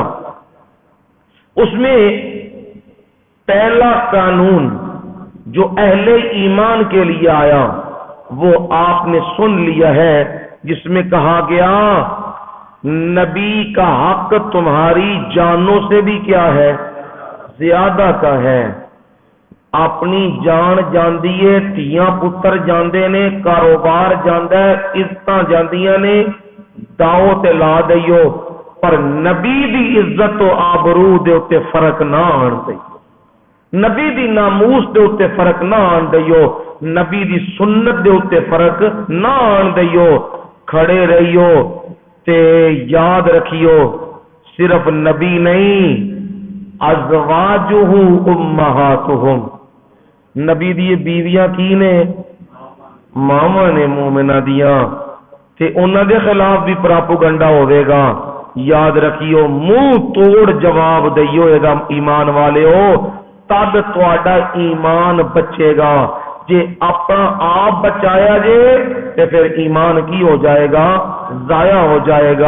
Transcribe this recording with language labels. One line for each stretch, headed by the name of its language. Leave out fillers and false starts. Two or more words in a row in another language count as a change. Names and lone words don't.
Urdu: اس میں پہلا قانون جو اہل ایمان کے لیے آیا وہ آپ نے سن لیا ہے، جس میں کہا گیا نبی کا حق تمہاری جانوں سے بھی کیا ہے؟ زیادہ کا ہے.
Punjabi: اپنی جان جاندی ہے، تیاں پتر جاندے نے، کاروبار جاندا ہے، عزتاں جاندیاں نے، داؤ تے لا دئیو، پر نبی دی عزت و آبرو دے اوتے فرق نہ آن دئیو. نبی دی ناموس دے اوتے فرق نہ آن دئیو، نبی دی سنت دے اوتے فرق نہ آن دئیو، کھڑے رہیو تے یاد رکھیو صرف نبی نہیں،
Arabic: ازواجہ امہاتہم،
Punjabi: نبی دی بیویاں کی نے؟ ماما نے مومنہ دیاں، تے انہاں دے خلاف بھی پراپوگنڈا ہوئے گا، یاد رکھیو منہ توڑ جواب دئیو اے دا ایمان والے ہو، تب تہاڈا ایمان بچے گا، جے اپنا آپ بچایا جے تے پھر ایمان کی ہو جائے گا؟ ضائع ہو جائے گا۔